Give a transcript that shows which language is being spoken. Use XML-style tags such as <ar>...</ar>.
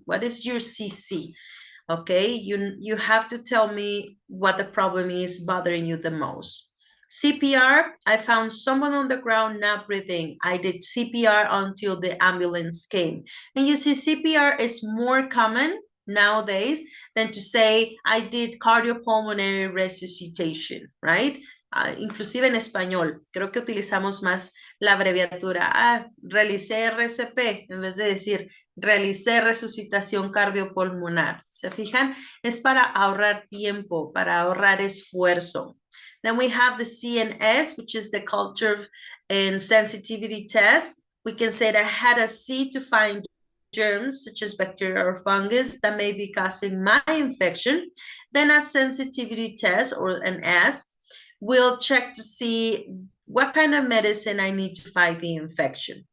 <en>What is your CC? Okay, you have to tell me what the problem is bothering you the most. CPR, I found someone on the ground not breathing. I did CPR until the ambulance came. And you see, CPR is more common nowadays than to say I did cardiopulmonary resuscitation, right?</en> <es>Inclusive en español, creo que utilizamos más la abreviatura, realicé RCP, en vez de decir realicé resucitación cardiopulmonar. ¿Se fijan? Es para ahorrar tiempo, para ahorrar esfuerzo.</es> <en>Then we have the CNS, which is the culture and sensitivity test. We can say that I had a C to find germs such as bacteria or fungus that may be causing my infection. Then a sensitivity test, or an S, will check to see what kind of medicine I need to fight the infection.</en>